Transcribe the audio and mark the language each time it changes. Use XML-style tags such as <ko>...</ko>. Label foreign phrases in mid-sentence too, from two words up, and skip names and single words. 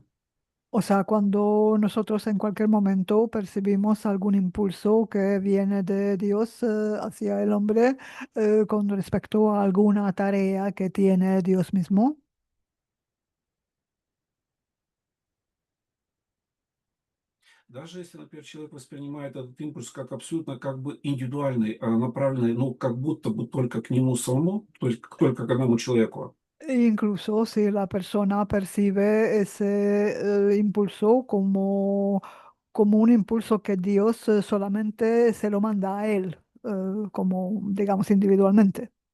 <es>O sea, cuando nosotros en cualquier momento percibimos algún impulso que viene de Dios hacia el hombre con respecto a alguna tarea que tiene Dios mismo.</es> <ru>даже если, например, человек воспринимает этот импульс как абсолютно как бы индивидуальный, направленный, ну, как будто бы только к нему самому, только к одному человеку,</ru> <es>E incluso si la persona percibe ese impulso como un impulso que Dios solamente se lo manda a él, como digamos individualmente.</es>